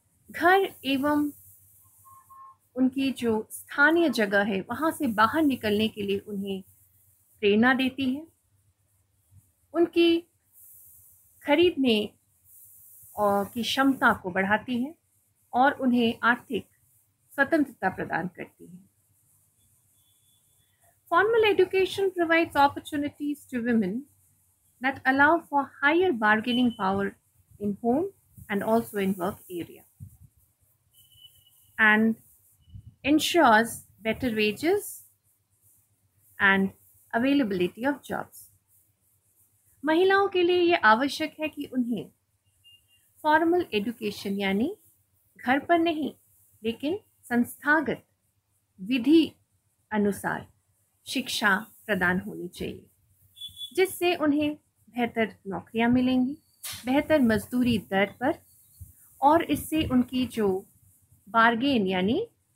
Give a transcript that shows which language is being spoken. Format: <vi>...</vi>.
<hi>घर एवं उनकी जो स्थानीय जगह है वहाँ से बाहर निकलने के लिए उन्हें प्रेरणा देती है। उनकी खरीदने की क्षमता को बढ़ाती है और उन्हें आर्थिक स्वतंत्रता प्रदान करती है।</hi> <en>Formal education provides opportunities to women that allow for higher bargaining power in home and also in work area, and ensures better wages and availability of jobs.</en> <hi>महिलाओं के लिए ये आवश्यक है कि उन्हें फॉर्मल एजुकेशन यानी घर पर नहीं लेकिन संस्थागत विधि अनुसार शिक्षा प्रदान होनी चाहिए, जिससे उन्हें बेहतर नौकरियां मिलेंगी, बेहतर मजदूरी दर पर, और इससे उनकी जो बार्गेन यानी</hi>